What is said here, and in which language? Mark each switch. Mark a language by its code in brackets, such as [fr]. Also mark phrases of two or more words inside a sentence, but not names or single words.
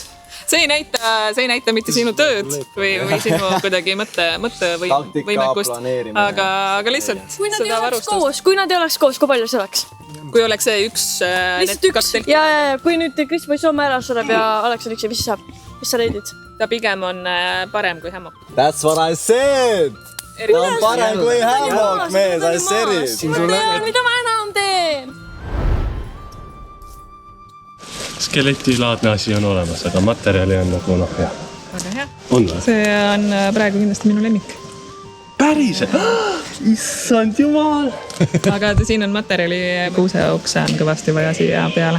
[et] See ei näita mitte sinu tööd või sinu kuidagi mõttevõimekust, aga lihtsalt seda varustust. Kui nad ei oleks koos, kui palju see oleks? Kui oleks see üks kartel. Ja kui nüüd Kris või Soome ära sureb ja Aleks on üks ja mis saab? Mis sa leidid? Ta pigem on parem kui hämmok. [en] That's what I said! [et] Ta on parem kui hämmok, mees, [en] I said it! [et] Mida ma enam teen? Skeletilaadne asi on olemas, aga materjali on nagu hea. Väga hea. On või? See on praegu kindlasti minu lemmik. Päriselt? Issand jumal! Aga siin on materjali, kuuseokse on kõvasti vaja siia peale.